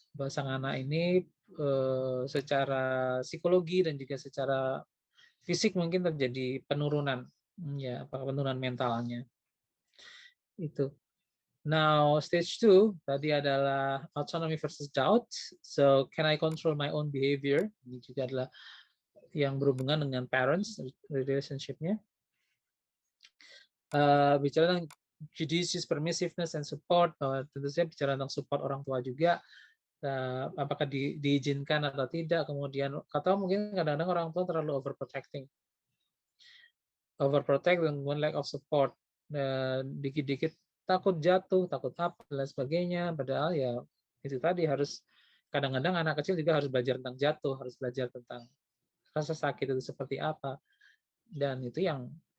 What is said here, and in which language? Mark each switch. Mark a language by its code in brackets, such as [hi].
[id] Sang anak ini secara psikologi dan juga secara fisik mungkin terjadi penurunan ya, penurunan mentalnya itu. [en] Now stage 2 [id] tadi adalah [en] autonomy versus doubt. So can I control my own behavior? [id] Ini juga adalah yang berhubungan dengan parents relationship-nya. Bicara tentang judicious permissiveness and support, tentu saja bicara tentang support orang tua juga. Apakah diizinkan atau tidak, kemudian atau mungkin kadang-kadang orang tua terlalu overprotect dengan lack of support, dikit-dikit takut jatuh, takut apa dan sebagainya, padahal ya itu tadi, harus kadang-kadang anak kecil juga harus belajar tentang jatuh, harus belajar tentang rasa sakit itu seperti apa, dan itu yang